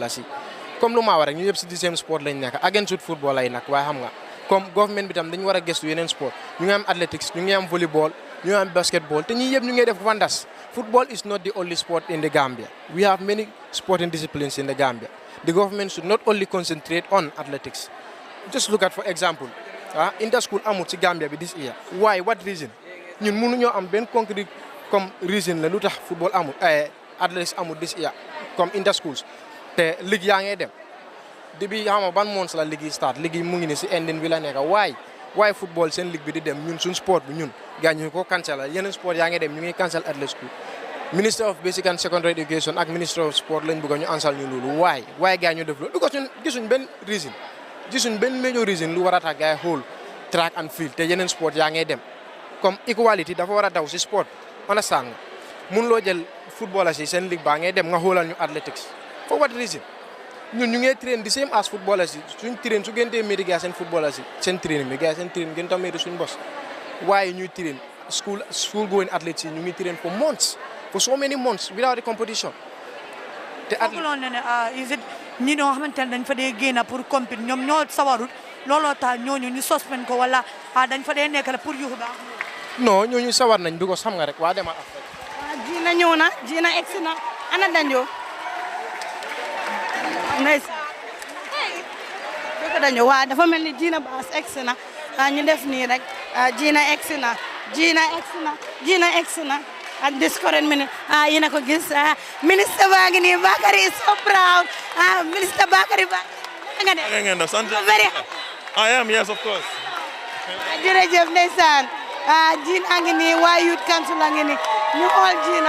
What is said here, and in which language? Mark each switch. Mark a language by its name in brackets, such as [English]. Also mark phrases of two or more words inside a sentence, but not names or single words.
[Wolof] la si comme lu maa war rek ñu yëpp si di [English] same sport [Wolof] lañ nekk [English] against football [Wolof] lay nag waaye xam nga comme government bi tam dañu war a gëstu yeneen sport ñu ngi am athletics ñu ngi am volleyball ñu ngi am basketball te ñii yëpp ñu ngi def fandas [English] football is not the only sport in the Gambia we have many sporting disciplines in the Gambia the government should not only concentrate on athletics just look at for example inter-school [Wolof] amut ci Gambia bi [English] this year why what reason [Wolof] ñun mënuñoo am benn [English] concrete comme reason [Wolof] la lu tax football amut athletics amut [English] this year comme inter-schools [Wolof] te ligue yaa ngay dem [English] depuis [Wolof] xam nga ban months la ligue yi start ligue yi mu ngi ni si ending bi la nekk why football seen ligue bi di dem ñun suñ sport bi ñun gars ñu ko cancel yeneen sport yaa ngi dem ñu ngi cancel athletics [English] Minister of Basic and Secondary Education [Wolof] ak [English] Minister of Sport [Wolof] lañ bëgg ñu ansal ñu loolu why gars ñu def loolu because ñun gisuñ benn reason gisuñ benn [English] major reason [Wolof] lu war a tax gars yi xool [English] track and field [Wolof] te yeneen sport yaa ngay dem comme equality dafa war a daw si sport understand nga mun loo jël footballers si seen ligue baa ngay dem nga xoolal ñu athletics [English] for what reason [Wolof] ñun ñu ngi train [English] the same as footballers [Wolof] yi suñ train su gën tee métti gars seen footballers yi seen training bi gars seen training gën tam métti suñ bos waaye ñuy train school going athletes yi ñu ngi train for months [English] for so many months without a competition [Wolof] te is it ñi ñoo xamante ne dañ fa dee génn pour compete ñoom ñoo sawarut looloo tax ñooñu ñu suspend ko wala dañ fa dee nekk la pour yuxu baax non ñooñu sawar nañ because xam nga rek waa demal affaire Gina ñëw na Gina egsi na ana dañoo dañoo waa dafa mel ni Gina Bass egsi na ñu def nii rek Gina egsi na Gina egsi na [English] at this current minute [Wolof] yéen a ko gis ministre baa ngi nii Bakary [English] is so proud [Wolof] ministre Bakary ba nga ne [English] I am, yes, of course. [Wolof] jërëjëf ndeysaan Gina ngi nii waa [English] youth council [Wolof] a ngi nii ñu xool Gina